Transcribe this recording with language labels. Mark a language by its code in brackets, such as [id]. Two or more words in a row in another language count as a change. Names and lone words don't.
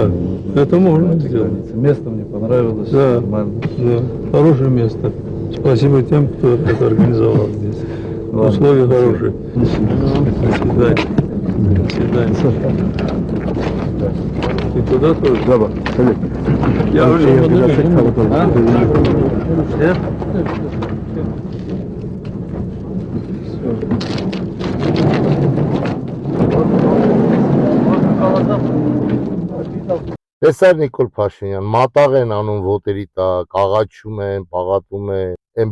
[ru] ужин. это можно договориться. сделать. Место мне понравилось, Да. нормально. Да, хорошее место. Спасибо тем, кто это организовал здесь. Ладно, Условия спасибо. хорошие. До свидания. До свидания. Ты туда тоже? [tr] Bravo. Tabii. [ru] Я уже [tr] Şey [ru] подумал. [tr] yapacaksak kapatalım. [hy] Տեսար Նիկոլ Փաշինյան, մատաղ են անում ոտերի տակ, աղաչում են, պաղատում են, այն